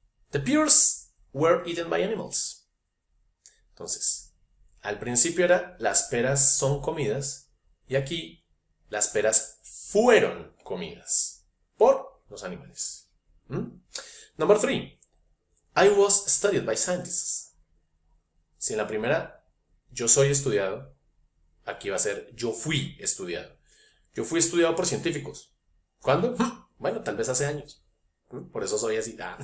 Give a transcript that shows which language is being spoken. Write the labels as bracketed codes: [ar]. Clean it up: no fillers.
[en] The pears were eaten by animals. [es] Entonces, al principio era las peras son comidas y aquí las peras fueron comidas por los animales. [en] Number three. I was studied by scientists. [es] Si en la primera yo soy estudiado, aquí va a ser yo fui estudiado. Yo fui estudiado por científicos. ¿Cuándo? Bueno, tal vez hace años. Por eso soy así.